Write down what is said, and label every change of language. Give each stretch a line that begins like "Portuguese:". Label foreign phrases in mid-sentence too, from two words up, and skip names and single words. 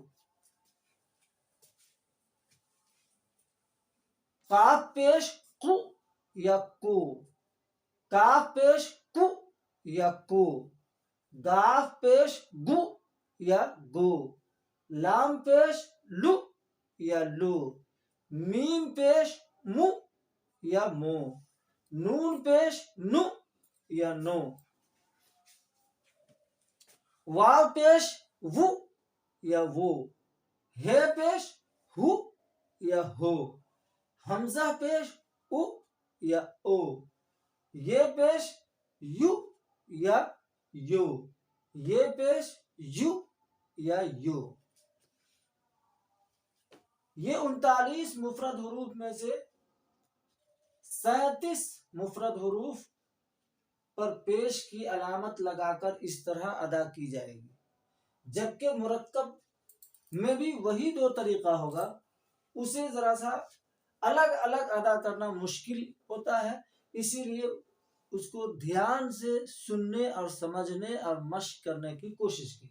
Urdu: قاف پیش قو یا کو، کاف پیش کو یا کو، گاف پیش گو یا گو، لام پیش لو یا لو، میم پیش مو یا مو، نون پیش نو یا نو، واو پیش وو یا وو، ہے پیش ہو یا ہو، حمزہ پیش او یا او، یہ پیش یو یا یو، یہ پیش یو یا یو۔ یہ 39 مفرد حروف میں سے 37 مفرد حروف پر پیش کی علامت لگا کر اس طرح ادا کی جائے گی، جبکہ مرکب میں بھی وہی دو طریقہ ہوگا، اسے ذرا سا الگ الگ ادا کرنا مشکل ہوتا ہے، اسی لیے اس کو دھیان سے سننے اور سمجھنے اور مشق کرنے کی کوشش کی۔